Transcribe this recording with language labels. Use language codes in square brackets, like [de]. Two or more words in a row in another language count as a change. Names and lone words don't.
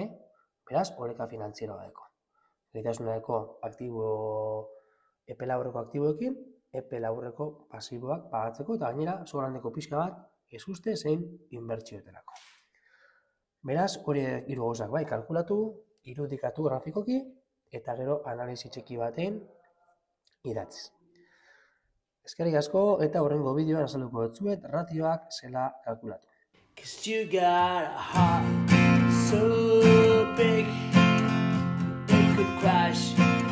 [eu] Beraz, oreka finantzieroa dago. Gaitasuneko aktibo epe laburreko aktiboekin, epe laburreko pasiboak pagatzeko eta gainera sobrandeko pixka bat ezuste zein inbertsioetarako. Beraz, hori hiru gauzak bai kalkulatu, irudikatu grafikoki eta gero analisi txiki baten idatziz. Eskerrik asko eta horrengo bideoan azalduko dutzuet ratioak zela kalkulatu. [en] 'Cause you got a heart so big it could crash